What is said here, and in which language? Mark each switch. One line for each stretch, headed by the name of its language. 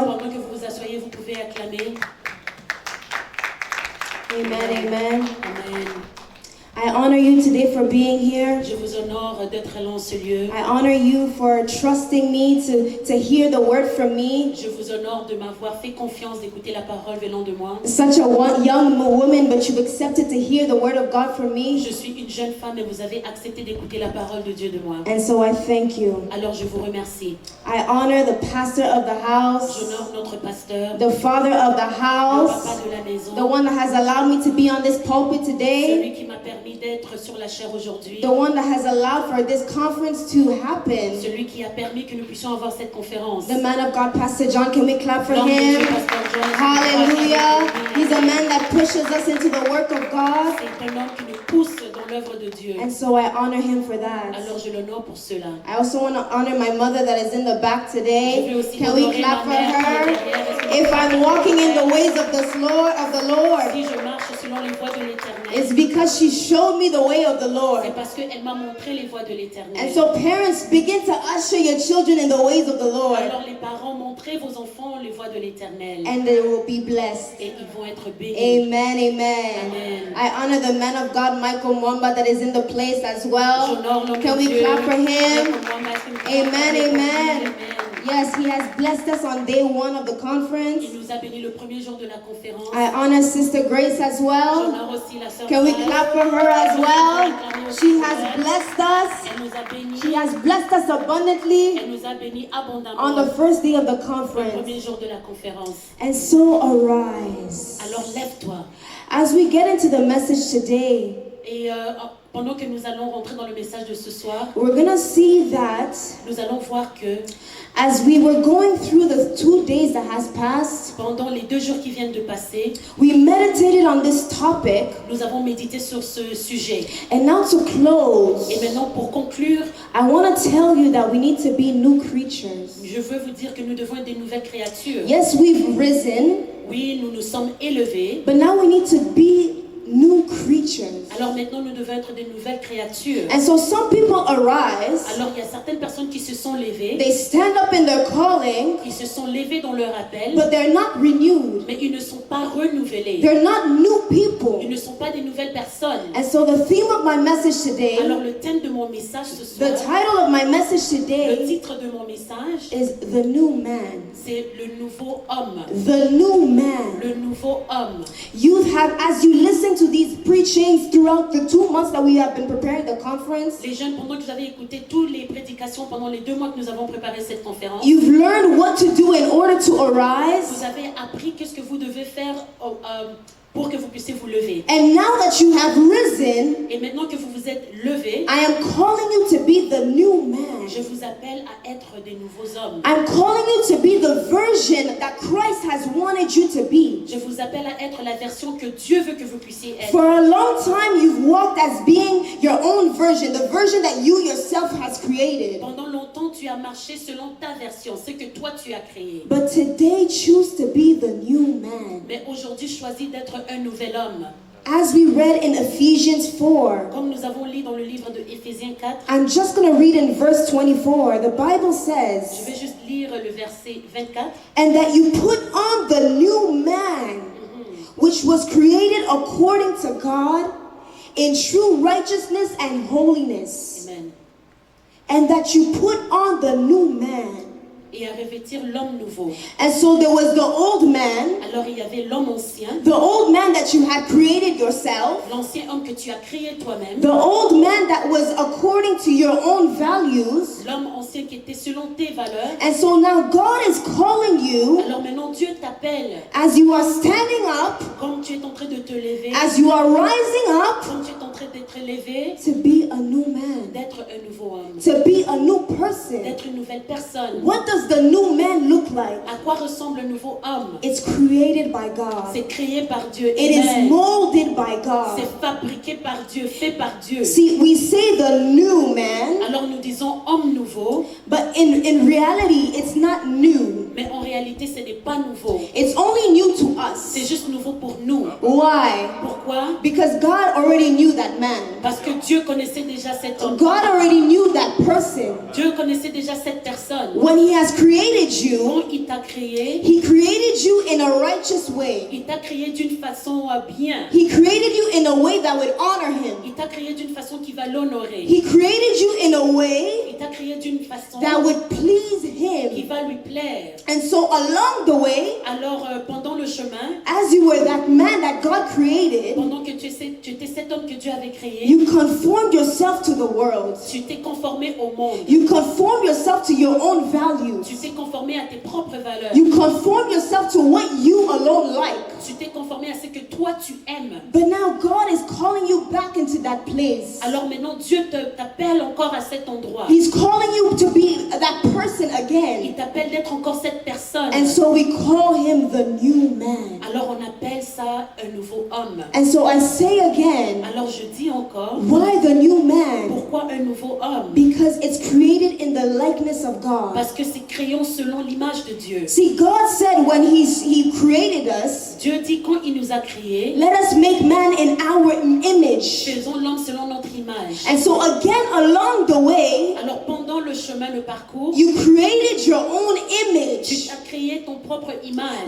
French: Pendant que vous vous asseyez, vous pouvez acclamer. Amen, amen. Amen.
English: I honor you today for being here.
French: Je vous honore d'être là en ce lieu.
English: I honor you for trusting me to hear the word from me.
French: Je vous honore de m'avoir fait confiance d'écouter la parole venant de moi.
English: Such a young woman, but you've accepted to hear the word of God from me.
French: Je suis une jeune femme et vous avez accepté d'écouter la parole de Dieu de moi.
English: And so I thank you.
French: Alors je vous remercie.
English: I honor the pastor of the house,
French: J'honore notre pasteur,
English: the father of the
French: le
English: house,
French: papa de la maison,
English: the one that has allowed me to be on this pulpit today,
French: celui qui m'a permis d'être sur la chair aujourd'hui,
English: the one that has allowed for this conference to happen.
French: celui qui a permis que nous puissions avoir cette conférence.
English: The man of God, Pastor John, can we clap for
French: L'homme de Dieu,
English: him?
French: Pasteur John, Hallelujah.
English: He's a man that pushes us into the work of God.
French: c'est un homme qui nous pousse dans l'œuvre de Dieu.
English: And so I honor him for that.
French: Alors je l'honore pour cela.
English: I also want to honor my mother that is in the back
French: Je
English: today.
French: veux aussi
English: Can we
French: honorer
English: clap for
French: mère qui est
English: her?
French: derrière. Est-ce que
English: If
French: nous
English: I'm
French: pouvons
English: walking in the
French: applaudir?
English: ways of the Lord,
French: Si je marche selon les voies de l'Éternel,
English: it's because she showed me the way of the Lord.
French: c'est parce qu'elle m'a montré les voies de l'Éternel.
English: And so parents, begin to usher your children in the ways of the Lord,
French: Alors les parents, montrez vos enfants les voies de l'Éternel
English: and they will be blessed.
French: et ils vont être bénis. Amen, amen. Amen.
English: I honor the man of God, Michael Mwamba, that is in the place as well.
French: J'honore l'homme
English: Can
French: de
English: we
French: Dieu.
English: clap for him? Amen, Amen, amen. Yes, he has blessed us on day one of the conference.
French: Il nous a bénis le premier jour de la conférence.
English: I honor Sister Grace as well.
French: J'honore aussi la sœur
English: Can we
French: Grace.
English: clap for her as well? She has blessed us.
French: Elle nous a bénis.
English: She has blessed us abundantly
French: Elle nous a bénis abondamment
English: on the first day of the
French: le
English: conference.
French: premier jour de la conférence.
English: And so arise.
French: Alors lève-toi.
English: As we get into the message today,
French: Et pendant que nous allons rentrer dans le message de ce soir,
English: we're going to see that
French: nous allons voir que
English: as we were going through the 2 days that has passed,
French: pendant les 2 jours qui viennent de passer,
English: we meditated on this topic.
French: nous avons médité sur ce sujet.
English: And now to close,
French: Et maintenant, pour conclure,
English: I want to tell you that we need to be new creatures.
French: je veux vous dire que nous devons être des nouvelles créatures.
English: Yes, we've risen,
French: Oui, nous nous sommes élevés.
English: but now we need to be new creatures.
French: Alors maintenant, nous devons être des nouvelles créatures.
English: And so some people arise,
French: Alors il y a certaines personnes qui se sont levées,
English: they stand up in their calling,
French: qui se sont levées dans leur appel,
English: but they're not renewed.
French: mais ils ne sont pas renouvelés.
English: They're not new
French: Ils
English: people.
French: ne sont pas des nouvelles personnes.
English: And so the theme of my message
French: Alors
English: today,
French: le thème de mon message ce
English: the title of my message
French: le
English: today
French: titre de mon message,
English: is The New Man.
French: c'est le nouveau homme.
English: The New Man.
French: Le nouveau homme.
English: Youth have, as you listen to these preachings throughout the 2 months that we have been preparing the conference,
French: Les jeunes, pendant que vous avez écouté toutes les prédications pendant les 2 mois que nous avons préparé cette conférence,
English: you've learned what to do in order to
French: vous
English: arise.
French: avez appris qu'est-ce que vous devez faire pour que vous puissiez vous lever.
English: And now that you have risen,
French: Et maintenant que vous vous êtes levé,
English: I am calling you to be the new man.
French: je vous appelle à être des nouveaux hommes.
English: I'm calling you to be the version that Christ has wanted you to be.
French: Je vous appelle à être la version que Dieu veut que vous puissiez être.
English: For a long time, you've walked as being your own version, the version that you yourself has created.
French: Pendant longtemps, tu as marché selon ta version, ce que toi tu as créé.
English: But today, choose to be the new man.
French: Mais aujourd'hui, choisis d'être un nouvel homme.
English: As we read in Ephesians 4,
French: Comme nous avons lu dans le livre de Éphésiens 4,
English: I'm just going to read in verse 24. The Bible
French: je
English: says,
French: vais juste lire le verset 24.
English: and that you put on the new man, which was created according to God in true righteousness and holiness. Amen. And that you put on the new man.
French: Et à revêtir l'homme nouveau.
English: And so there was the old man,
French: Alors il y avait l'homme ancien,
English: the old man that you had created yourself,
French: l'ancien homme que tu as créé toi-même,
English: the old man that was according to your own values.
French: l'homme ancien qui était selon tes valeurs.
English: And so now God is calling you,
French: Alors maintenant Dieu t'appelle,
English: as you are standing up,
French: comme tu es en train de te lever,
English: as you are rising up,
French: comme tu es en train d'être levé,
English: to be a new man,
French: d'être un nouveau homme,
English: to be a new person.
French: d'être une nouvelle personne.
English: What does the new man look like?
French: À quoi ressemble le nouveau homme?
English: It's created by God.
French: C'est créé par Dieu.
English: It is
French: Amen.
English: molded by God.
French: C'est fabriqué par Dieu, fait par Dieu.
English: See, we say the new man,
French: Alors nous disons homme nouveau,
English: but in reality, it's not new.
French: mais en réalité ce n'est pas nouveau.
English: It's only new to us.
French: C'est juste nouveau pour nous.
English: Why?
French: Pourquoi?
English: Because God already knew that man.
French: Parce que Dieu connaissait déjà cet homme.
English: God already knew that person.
French: Dieu connaissait déjà cette personne.
English: When He has created you,
French: Quand il t'a créé,
English: He created you in a righteous way.
French: il t'a créé d'une façon bien.
English: He created you in a way that would honor Him.
French: Il t'a créé d'une façon qui va l'honorer.
English: He created you in a way
French: Il t'a créé d'une façon
English: that would please
French: qui
English: Him.
French: va lui plaire.
English: And so along the way,
French: Alors, pendant le chemin,
English: as you were that man that God created,
French: pendant que tu étais cet homme que Dieu avait créé,
English: you conformed yourself to the world.
French: tu t'es conformé au monde.
English: You conform yourself to your own values.
French: Tu t'es conformé à tes propres valeurs.
English: You conform yourself to what you alone like.
French: Tu t'es conformé à ce que toi tu aimes.
English: But now God is calling you back into that place.
French: Alors maintenant, Dieu t'appelle encore à cet endroit.
English: He's calling you to be that person
French: Il
English: again.
French: t'appelle d'être encore cette personne.
English: And so we call him the new man.
French: Alors on appelle ça un nouveau homme.
English: And so I say again,
French: Alors je dis encore,
English: why the new man?
French: pourquoi un nouveau homme?
English: Because it's created in the likeness of God.
French: Parce que c'est créé selon l'image de Dieu.
English: See, God said when He created us,
French: Dieu dit quand il nous a créés,
English: let us make man in our image.
French: faisons l'homme selon notre image.
English: And so again, along the way,
French: Alors pendant le chemin, le parcours,
English: you created your own
French: tu
English: image.
French: as créé ton propre image.